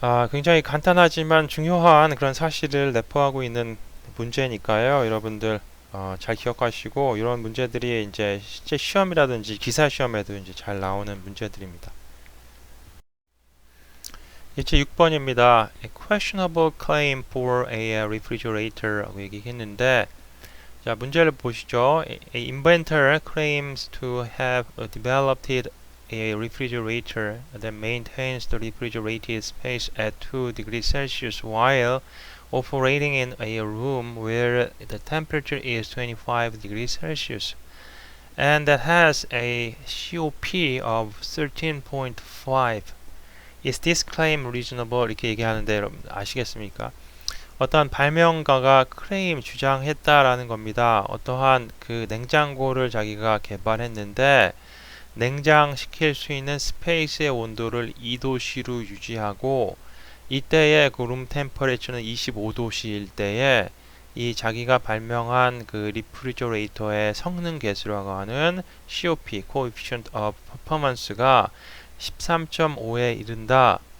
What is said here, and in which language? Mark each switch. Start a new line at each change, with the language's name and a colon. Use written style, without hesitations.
Korean: 굉장히 간단하지만 중요한 그런 사실을 내포하고 있는 문제니까요. 여러분들 잘 기억하시고, 이런 문제들이 이제 실제 시험이라든지 기사 시험에도 이제 잘 나오는 문제들입니다. 이제 6번입니다.
English: A questionable claim for a refrigerator
Korean: 라고 얘기했는데, 자, 문제를 보시죠.
English: A inventor claims to have developed a refrigerator that maintains the refrigerated space at 2 degrees Celsius while operating in a room where the temperature is 25 degrees Celsius, and that has a COP of 13.5. Is this claim reasonable?
Korean: 이렇게 얘기하는데 여러분 아시겠습니까? 어떠한 발명가가 클레임 주장했다라는 겁니다. 어떠한 그 냉장고를 자기가 개발했는데 냉장시킬 수 있는 스페이스의 온도를 2도씨로 유지하고, 이때의 그 룸 템퍼레처는 25도씨일 때에 이 자기가 발명한 그 리프리저레이터의 성능 계수라고 하는 COP, Coefficient of Performance가 13.5에 이른다.